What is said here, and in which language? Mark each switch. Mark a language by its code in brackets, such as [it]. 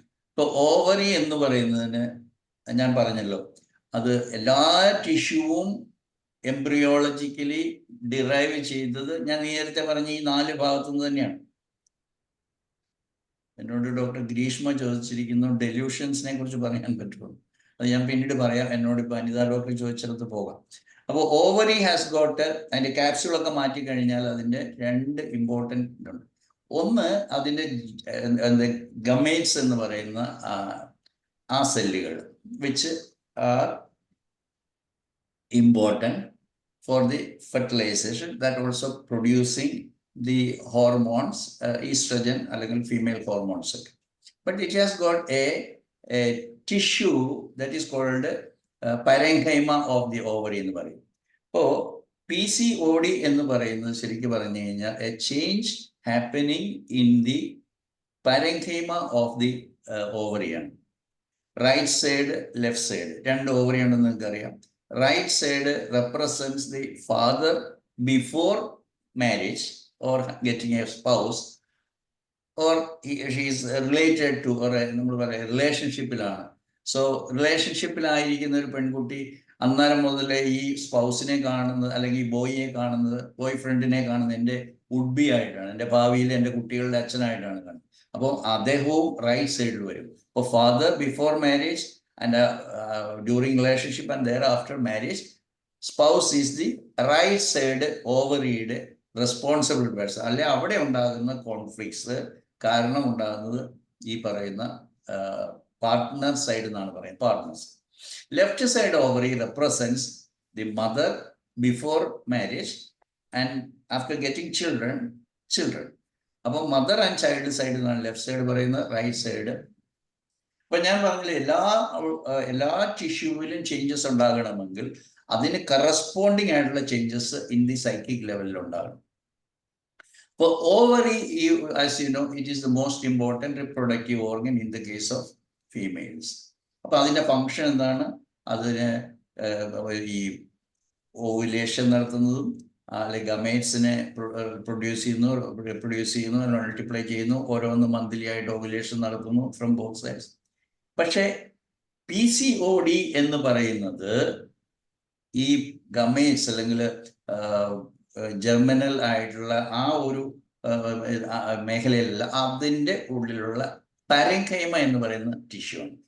[ml] ഇപ്പോൾ ഓവറി എന്ന് പറയുന്നതിന് ഞാൻ പറഞ്ഞല്ലോ, അത് എല്ലാ ടിഷ്യൂവും എംബ്രിയോളജിക്കലി ഡിറൈവ് ചെയ്തത് ഞാൻ നേരത്തെ പറഞ്ഞ ഈ 4 ഭാഗത്തു നിന്ന് തന്നെയാണ്. എന്നോട് ഡോക്ടർ ഗ്രീഷ്മ ചോദിച്ചിരിക്കുന്നു ഡെല്യൂഷൻസിനെ കുറിച്ച് പറയാൻ പറ്റുമോ. അത് ഞാൻ പിന്നീട് പറയാം. എന്നോട് ഇപ്പോൾ അനിത ഡോക്ടർ ചോദിച്ചിടത്ത് പോകാം. അപ്പോൾ [en] ovary has got, [ml] അതിൻ്റെ ക്യാപ്സ്യൂളൊക്കെ മാറ്റി കഴിഞ്ഞാൽ അതിൻ്റെ 2 ഇമ്പോർട്ടൻ്റ് ഉണ്ട്. ഒന്ന്, അതിൻ്റെ ഗമേറ്റ്സ് എന്ന് പറയുന്ന ആ സെല്ലുകൾ [en] Which are important for the fertilization, that also producing the hormones, estrogen അല്ലെങ്കിൽ female hormones. But it has got a tissue that is called parenchyma of the ovary [ml] എന്ന് പറയും. അപ്പോൾ PCOD എന്ന് പറയുന്നത് ശരിക്കും പറഞ്ഞു കഴിഞ്ഞാൽ [en] a change happening in the parenchyma of the ovary [ml] ആണ്. Right side, left side, 2 ovary ഉണ്ടെന്ന് നിങ്ങൾക്ക് അറിയാം. [en] right side represents the father before marriage or getting a spouse, or she is related to, or [ml] നമ്മൾ പറയാം റിലേഷൻഷിപ്പിലാണ്. So റിലേഷൻഷിപ്പിലായിരിക്കുന്ന ഒരു പെൺകുട്ടി അന്നേരം മുതലേ ഈ സ്പൗസിനെ കാണുന്നത്, അല്ലെങ്കിൽ ബോയിയെ കാണുന്നത്, ബോയ് ഫ്രണ്ടിനെ കാണുന്നത് എൻ്റെ വുഡ് ബി ആയിട്ടാണ്, എൻ്റെ ഭാവിയിൽ എൻ്റെ കുട്ടികളുടെ അച്ഛനായിട്ടാണ് കാണുന്നത്. അപ്പോൾ അദ്ദേഹവും റൈറ്റ് സൈഡിൽ വരും. അപ്പോൾ [en] Father before marriage and during relationship and thereafter marriage, spouse is the right side ഓവറിയുടെ responsible person. [ml] അല്ലെ അവിടെ ഉണ്ടാകുന്ന കോൺഫ്ലിക്ട്സ് കാരണം ഉണ്ടാകുന്നത് ഈ പറയുന്ന പാർട്ട്ണർ സൈഡ് എന്നാണ് പറയുന്നത്, partners. [en] Left side ovary represents the mother before marriage and after getting children. [ml] അപ്പൊ മദർ ആൻഡ് ചൈൽഡ് സൈഡ് എന്നാണ് ലെഫ്റ്റ് സൈഡ് പറയുന്നത്, റൈറ്റ് സൈഡ്. അപ്പൊ ഞാൻ പറഞ്ഞില്ല, എല്ലാ ടിഷ്യൂവിലും ചേഞ്ചസ് ഉണ്ടാകണമെങ്കിൽ അതിന് കറസ്പോണ്ടിങ് ആയിട്ടുള്ള [en] changes in the psychic [ml] ലെവലിൽ ഉണ്ടാകണം. [en] For ovary, as you know, it is the most important reproductive organ in the case of females. [ml] അപ്പൊ അതിന്റെ ഫങ്ഷൻ എന്താണ്? അതിന് ഈ ഓവുലേഷൻ നടത്തുന്നതും, അല്ലെങ്കിൽ ഗമേറ്റ്സിനെ പ്രൊഡ്യൂസ് ചെയ്യുന്നു, മൾട്ടിപ്ലൈ ചെയ്യുന്നു, ഓരോന്ന് മന്ത്ലി ആയിട്ട് ഓവുലേഷൻ നടത്തുന്നു [en] From both sides. [ml] പക്ഷേ PCOD എന്ന് പറയുന്നത് ഈ ഗമേറ്റ്സ് അല്ലെങ്കിൽ ജെർമിനൽ ആയിട്ടുള്ള ആ ഒരു മേഖലയിലല്ല, അതിൻ്റെ ഉള്ളിലുള്ള പാരൻകൈമ എന്ന് പറയുന്ന ടിഷ്യൂ ആണ്.